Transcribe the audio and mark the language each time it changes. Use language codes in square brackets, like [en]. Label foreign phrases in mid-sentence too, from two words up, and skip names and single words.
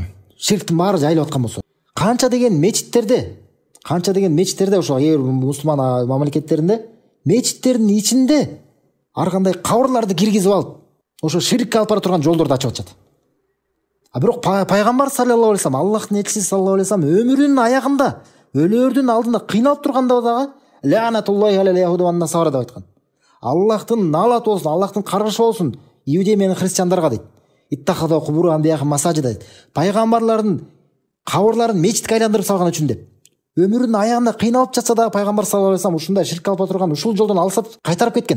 [ky] Ширктин баары жайылып аткан болсо. Канча деген мечиттерде ошо мусулман мамлекеттеринде мечиттердин ичинде ар кандай кабырларды киргизип алып, ошо ширкке алып бара турган жолдорду ачып атышат. А бирок пайгамбар [ar] صلى الله عليه وسلم, [ky] Аллахтын элчиси [ar] صلى الله عليه وسلم [ky] өмүрүнүн аягында, өлөрдүн алдында кыйналып турганда дагы [ar] لعنة الله على اليهود والنصارى [ky] деп айткан. Аллахтын налаты болсун, Аллахтын каргышы болсун иудей менен христиандарга дейт. [ar] اتخذوا قبور أنبيائهم مساجد [ky] дейт. Пайгамбарлардын кабырларын мечитке айландырып салган үчүн деп. Өмүрүнүн аягында кыйналып жатса да пайгамбар [ar] صلى الله عليه وسلم [ky] ушундай ширк алып турган ушул жолдон алсап кайтарып кеткен.